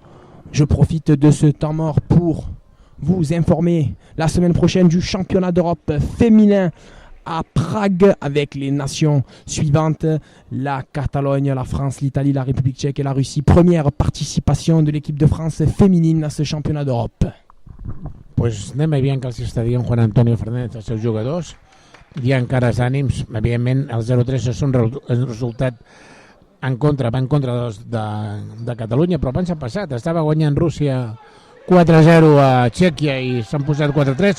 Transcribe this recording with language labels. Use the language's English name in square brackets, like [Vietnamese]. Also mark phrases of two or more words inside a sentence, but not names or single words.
[French] Je profite de ce temps mort pour vous informer la semaine prochaine du championnat d'Europe féminin à Prague avec les nations suivantes: la Catalogne, la France, l'Italie, la République tchèque et la Russie. Première participation de l'équipe de France féminine a ce championnat d'Europe. [Catalan] Pues anem veient que els està dient Juan Antonio Fernández als seus jugadors. Hi ha encara els ànims, evidentment el 0-3 és un resultat va en contra de Catalunya, però abans ha passat, estava guanyant Rússia 4-0 a Txèquia i s'han posat 4-3.